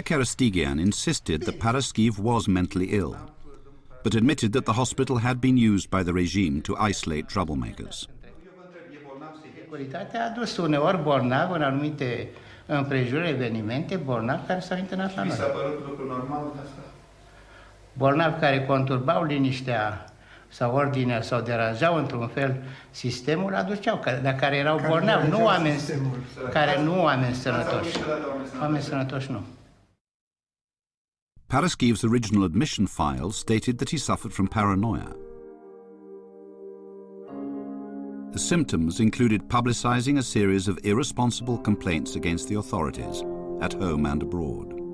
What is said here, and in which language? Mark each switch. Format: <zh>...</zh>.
<en>Kerestighian insisted that Paraschiv was mentally ill, but admitted that the hospital had been used by the regime to isolate troublemakers.</en> <ro>Securitatea a adus uneori bolnavi în anumite împrejurări, evenimente, bolnavi care s-au internat la noi. Mi s-a părut lucru normal asta? Bolnavi care conturbau liniștea sau ordinea sau deranjau într-un fel sistemul, aduceau, dar care erau bolnavi, nu oameni, care nu oameni sănătoși. Oameni sănătoși nu.</ro> <en>Paraschiv's original admission file stated that he suffered from paranoia. The symptoms included publicizing a series of irresponsible complaints against the authorities, at home and abroad.</en>